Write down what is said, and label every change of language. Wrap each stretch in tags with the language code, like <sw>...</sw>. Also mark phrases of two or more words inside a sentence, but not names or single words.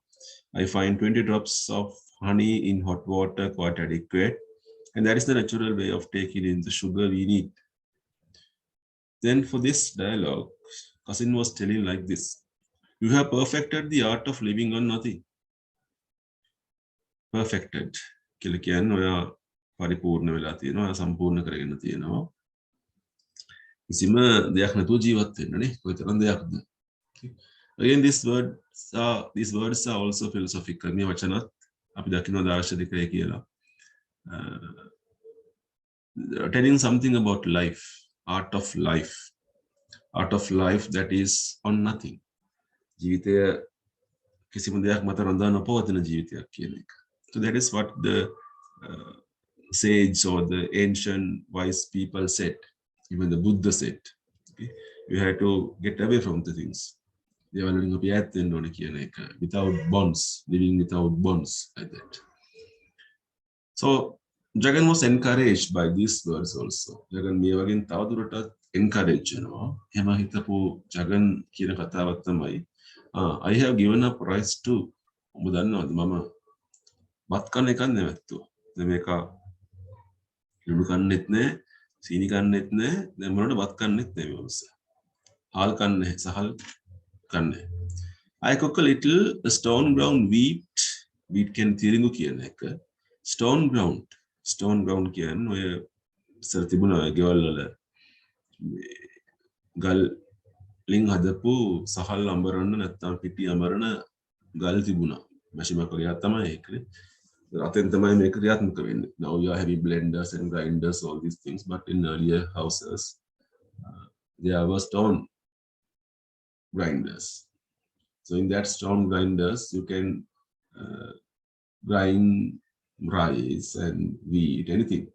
<en>I find 20 drops of honey in hot water quite adequate, and that is the natural way of taking in the sugar we need. Then for this dialogue, Kasim was telling like this, you have perfected the art of living on nothing. Perfected.</en> <si>කියලා කියන්නේ ඔයා පරිපූර්ණ වෙලා තියෙනවා, ඔයා සම්පූර්ණ කරගෙන තියෙනවා. කිසිම දෙයක් නැතුව ජීවත් වෙන්න නේ. කොයිතරම් දෙයක්ද.</si> <en>Again, these words are also philosophical.</en> <si>මේ වචනත් අපි දකිනවා දාර්ශනිකය කියලා.</si> <en>Telling something about life, art of life that is on nothing.</en> <si>ජීවිතය කිසිම දෙයක් මත රඳා නොපවතින ජීවිතයක් කියන එක.</si> <en>So that is what the sage or the ancient wise people said. Even the Buddha said, okay? You have to get away from the things. Without bonds, living without bonds, like that. So Jagan was encouraged by these words also.</en> <si>Jagan මේ වගේ තවදුරටත් encourage වෙනවා. එහෙම හිතපු Jagan කියන කතාවක් තමයි</si> <en>I have given up rice to</en> <si>ඔබ දන්නවද මම බත් කන්න එකක් නැවැත්තුවා. දැන් මේක ලුණු කන්නෙත් නැහැ, සීනි කන්නෙත් නැහැ, දැන් මොනවද බත් කන්නෙත් නැහැ මේ මිනිස්සු. හාල් කන්නේ සහල් කන්නේ.</si> <en>I cook a little stone ground wheat can</en> <si>තිරිඟු කියන එක.</si> <en>Stone ground</en> <si>කියන්නේ ඔය ඉස්සර තිබුණා ගෙවල් වල ගල් ලින් හදපු සහල් අඹරන්න නැත්නම් පිටි අඹරන ගල් තිබුණා. මැෂිමක් වගේ තමයි ඒකනේ. අතෙන් තමයි මේක ක්‍රියාත්මක වෙන්නේ.</si> <en>Now you are having blenders and grinders, all these things, but in earlier houses there were stone grinders. So in that stone grinders you can grind rice and wheat, anything.</en>